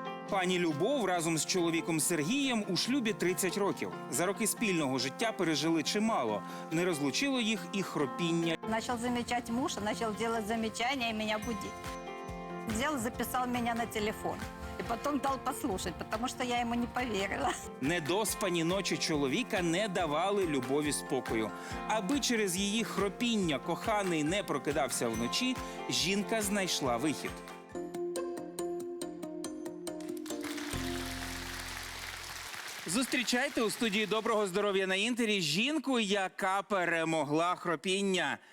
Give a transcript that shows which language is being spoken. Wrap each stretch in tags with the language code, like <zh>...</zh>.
<uk>Пані Любов разом з чоловіком Сергієм у шлюбі 30 років. За роки спільного життя пережили чимало. Не розлучило їх і хропіння.</uk> <ru>Начал замечать муж, начал делать замечания и меня будить. Взял, записал меня на телефон. И потом дал послушать, потому что я ему не поверила.</ru> <uk>Недоспані ночі чоловіка не давали Любові спокою. Аби через її хропіння коханий не прокидався вночі, жінка знайшла вихід. Зустрічайте у студії «Доброго здоров'я» на Інтері жінку, яка перемогла хропіння.</uk>